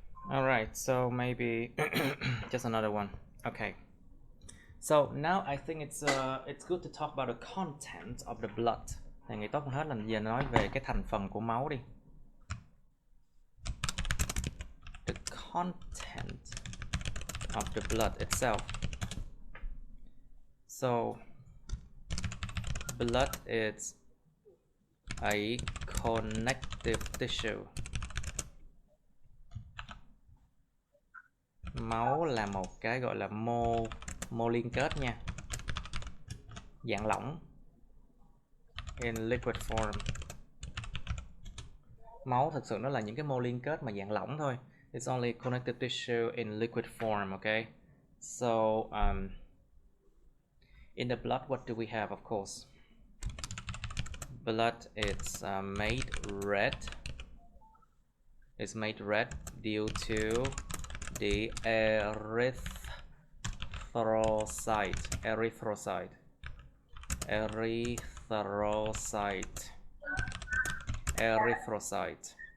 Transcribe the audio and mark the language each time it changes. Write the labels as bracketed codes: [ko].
[en] All right, so maybe just another one. Okay. So now I think it's good to talk about the content of the blood. [vi] Thì nghĩ tốt hơn hết là giờ nói về cái thành phần của máu đi. [en] The content of the blood itself. So blood is a connective tissue. [vi] Máu là một cái gọi là mô liên kết nha, dạng lỏng. [en] In liquid form. [vi] Máu thực sự nó là những cái mô liên kết mà dạng lỏng thôi. [en] It's only connective tissue in liquid form, okay? So in the blood, what do we have? Of course, blood is made red. It's made red due to the erythrocyte.